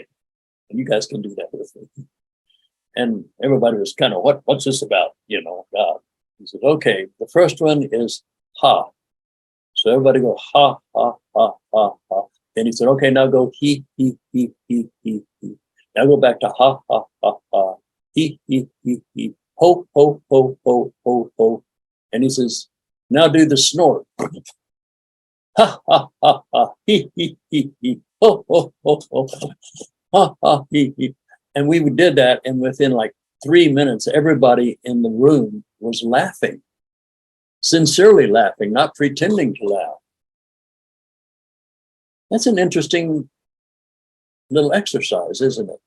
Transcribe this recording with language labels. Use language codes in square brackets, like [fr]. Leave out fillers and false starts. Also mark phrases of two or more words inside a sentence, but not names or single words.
[en] And you guys can do that with me. And everybody was kind of, what's this about? You know, God. He said, okay, the first one is ha. So everybody go ha, ha, ha, ha, ha. Then he said, okay, now go he, he, he, he, he, he. Now go back to ha, ha, ha, ha. He, he, ho, ho, ho, ho, ho, ho. And he says, now do the snort. Ha, ha, ha, ha, he, ho, ho, ho, ho, ha, ha, he. And we did that, and within like 3 minutes, everybody in the room was laughing, sincerely laughing, not pretending to laugh. That's an interesting little exercise, isn't it?